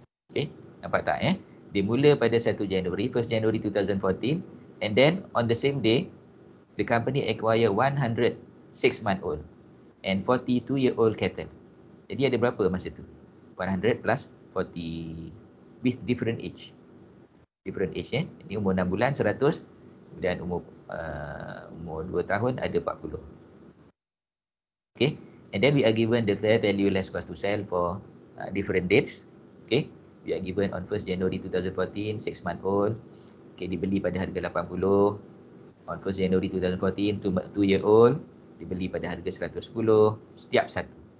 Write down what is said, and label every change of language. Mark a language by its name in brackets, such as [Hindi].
[English] Okay, [Malay] nampak tak Dia mula pada [English] 1 January 2014, and then on the same day, the company acquired 106-month-old. and 42-year-old cattle. [Malay] Jadi ada berapa masa tu? [English] 100 plus 40 with different age. Different age [Malay] Ini umur 6 bulan 100 dan umur 2 tahun ada 40. [English] Okay. And then we are given the fair value less cost to sell for different dates. Okay. We are given on 1st January 2014, 6 month old. [Malay] Okay, dibeli pada harga 80. [English] On 1st January 2014, 2-year-old [Malay] dibeli pada harga 110 setiap satu.